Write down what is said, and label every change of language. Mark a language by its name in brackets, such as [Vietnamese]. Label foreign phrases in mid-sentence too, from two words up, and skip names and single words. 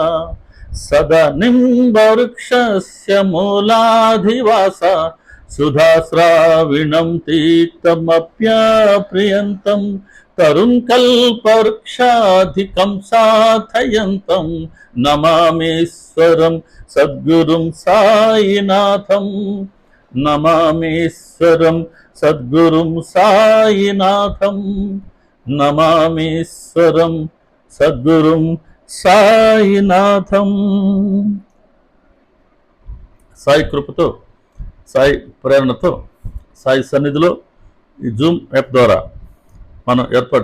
[Sanskrit] सदनिम्बवृक्षस्य मूलाधिवास सुधास्राविणं तीर्थमप्यप्रियन्तं तरुणकल्पवृक्षाधिकं साधयन्तं नमामीश्वरं सद्गुरुं साईनाथं। नमामीश्वरं सद्गुरुं साईनाथं। నమామీశ్వరం సద్గురుం సాయినాథం। [Telugu] సాయి కృపతో, సాయి ప్రేరణతో, సాయి సన్నిధిలో ఈ జూమ్ యాప్ ద్వారా మనం ఏర్పాటు